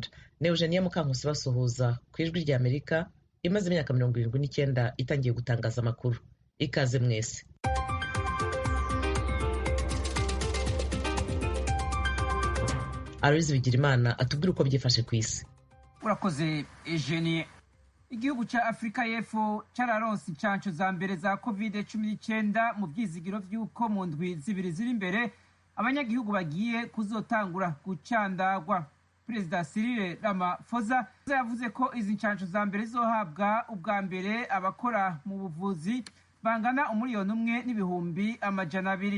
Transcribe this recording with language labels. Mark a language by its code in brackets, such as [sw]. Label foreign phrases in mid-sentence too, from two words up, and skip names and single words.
[rw] Ni Eugenia Mukankusi basuhuza ku ijwi rya Amerika imaze imyaka 79 itangiye gutangaza amakuru. Ikaze mwese. Aloys Bigirimana atubwira uko byifashe ku isi. [rn] Urakoze Eugenie. Igihugu ca Afrika y'Epfo cararonse incanco za mbere za COVID-19 mu vyizigiro vy'uko mu ndwi zibiri ziri imbere abanyagihugu bagiye kuzotangura gucandagwa. Perezida Cyril Ramaphosa yavuze ko izi ncanco za mbere zizohabwa ubwa mbere abakora mu buvuzi bangana 1,200,000.